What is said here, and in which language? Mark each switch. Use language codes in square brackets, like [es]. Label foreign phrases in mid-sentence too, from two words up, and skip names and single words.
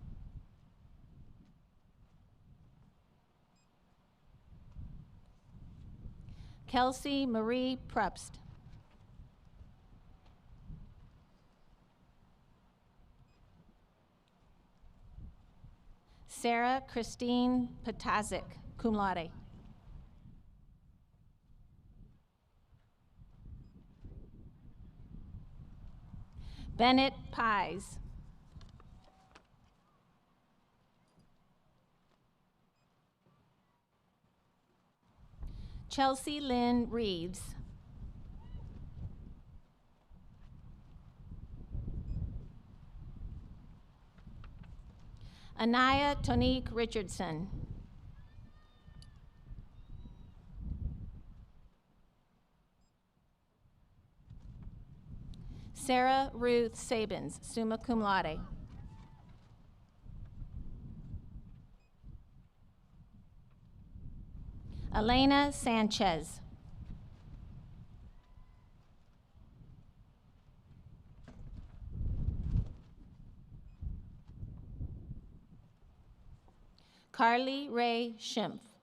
[en] Kelsey Marie Prupst. Sarah Christine Patazik, [la] cum laude. [en] Bennett Pies. Chelsea Lynn Reeves. Anaya Tonique Richardson. Sarah Ruth Sabins, [la] summa cum laude. [en] Elena Sanchez. Carly Ray Schimpf.